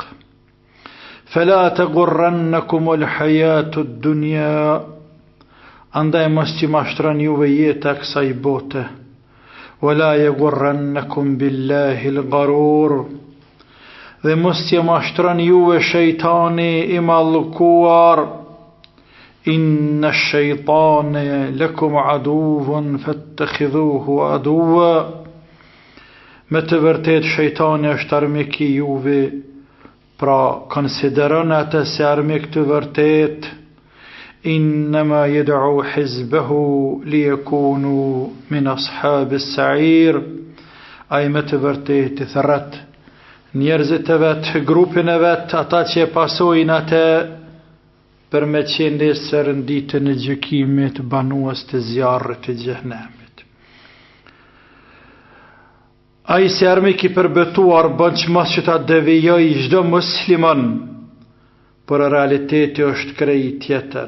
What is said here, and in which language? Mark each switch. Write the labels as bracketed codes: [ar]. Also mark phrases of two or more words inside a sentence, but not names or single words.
[ar] فلا تغرنكم الحياة الدنيا, [sq] andaj mos që mashtron juve jeta kësaj bote. [ar] ولا يغرنكم بالله الغرور, [sq] dhe mos që mashtron juve shejtani i mallkuar, [ar] إن الشيطان لكم عدو فاتخذوه عدوا. [sq] Me të vërtet shejtani është armik i juve, pra konsideroni atë si armik të vërtet. [ar] إنما يدعو حزبه ليكونوا من أصحاب السعير. [sq] Ai me të vërtet i thret njerëzit e vet, grupin e vet, ata që e pasojnë atë për me qenë nesër në ditën e gjykimit banues të zjarrit të xhenemit. Ai si armik i përbetuar bën që mos që ta devijoj çdo musliman, por realiteti është krejt tjetër.